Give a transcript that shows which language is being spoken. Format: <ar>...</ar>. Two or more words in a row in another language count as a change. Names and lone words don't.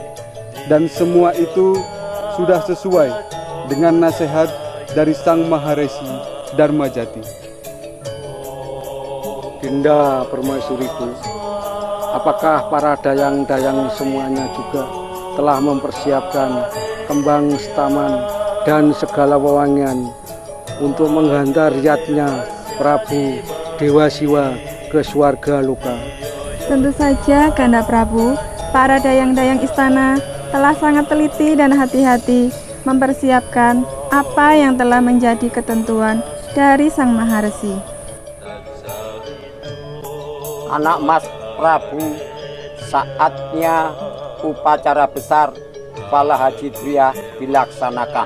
<id>Dan semua itu sudah sesuai dengan nasihat dari Sang Maharesi Dharmajati. Dinda Permaisuriku, apakah para dayang-dayang semuanya juga telah mempersiapkan kembang setaman dan segala wewangian untuk menghantar riatnya Prabu Dewa Siwa ke swarga loka? Tentu saja, Ganda Prabu, para dayang-dayang istana telah sangat teliti dan hati-hati mempersiapkan apa yang telah menjadi ketentuan dari Sang Maharesi. Anak Mas Prabu, saatnya upacara besar Falaha Jidriyah dilaksanakan.</id>